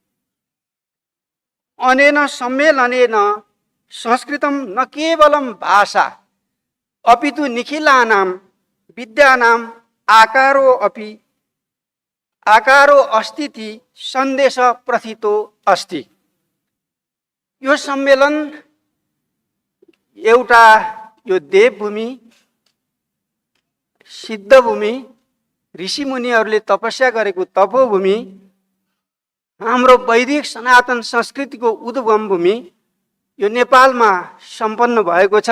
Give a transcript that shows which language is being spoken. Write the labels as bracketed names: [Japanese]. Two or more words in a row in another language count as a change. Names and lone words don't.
[Sanskrit] अनेन सम्मेलनेन संस्कृतं न केवलं भाषा अपितु निखिलानां विद्यानाम् आकारो अस्तीति सन्देश प्रथितो अस्ति। [Nepali] यो सम्मेलन एउटा यो देवभूमि, सिद्धभूमि, ऋषिमुनिहरूले तपस्या गरेको तपोभूमि, हाम्रो वैदिक सनातन संस्कृतिको उद्गम भूमि यो नेपालमा सम्पन्न भएको छ।